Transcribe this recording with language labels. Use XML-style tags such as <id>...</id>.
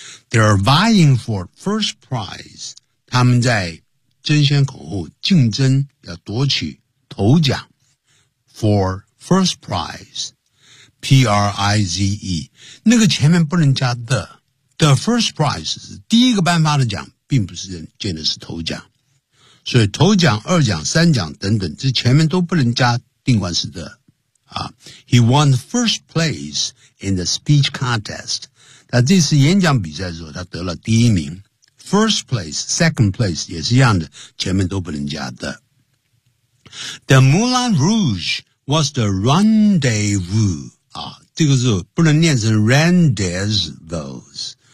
<en>They are vying for first prize,</en> <zh>他们在争先恐后竞争要夺取头奖 for first prize, P-R-I-Z-E, 那个前面不能加 the,</zh> <en>The first prize</en> <zh>是第一个颁发的奖并不是见的是头奖。所以头奖二奖三奖等等这前面都不能加定冠词的。</zh> <en>啊 He won first place in the speech contest.</en> <zh>他这次演讲比赛的时候他得了第一名。</zh> <en>First place, second place</en> <zh>也是一样的前面都不能加的。</zh> <en>The Moulin Rouge was the rendezvous.</en> <zh>啊这个时候不能念成 rendezvous。</zh>